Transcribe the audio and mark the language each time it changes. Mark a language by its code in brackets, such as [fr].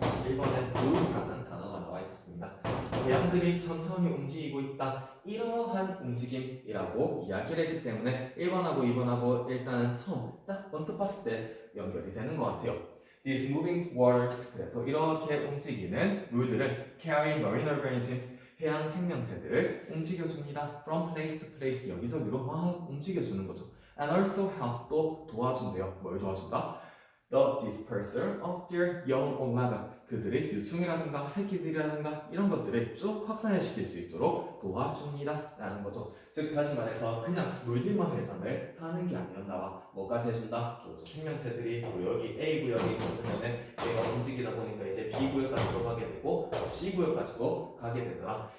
[ko] 1번에 move라는 단어가 나와 있었습니다. 대양들이 천천히 움직이고 있다, 이러한 움직임이라고 이야기를 했기 때문에 1번하고 2번하고 일단은 처음 딱 언뜻 봤을 때 연결이 되는 것 같아요. [en] These moving waters, [ko] 그래서 이렇게 움직이는 물들은 [en] carry marine organisms, [ko] 해양 생명체들을 움직여줍니다. [en] From place to place, [ko] 여기저기로 막 움직여주는 거죠. [en] And also help, [ko] 또 도와준대요. 뭘 도와준다? [en] The dispersal of their young on land, [ko] 그들의 유충이라든가 새끼들이라든가 이런 것들을 쭉 확산을 시킬 수 있도록 도와줍니다 라는 거죠. 즉 다시 말해서 그냥 물들만 회전을 하는 게 아니었나봐. 뭐까지 해준다? 생명체들이 뭐 여기 A 구역에 있었으면은 얘가 움직이다 보니까 이제 B 구역까지도 가게 되고 C 구역까지도 가게 되더라.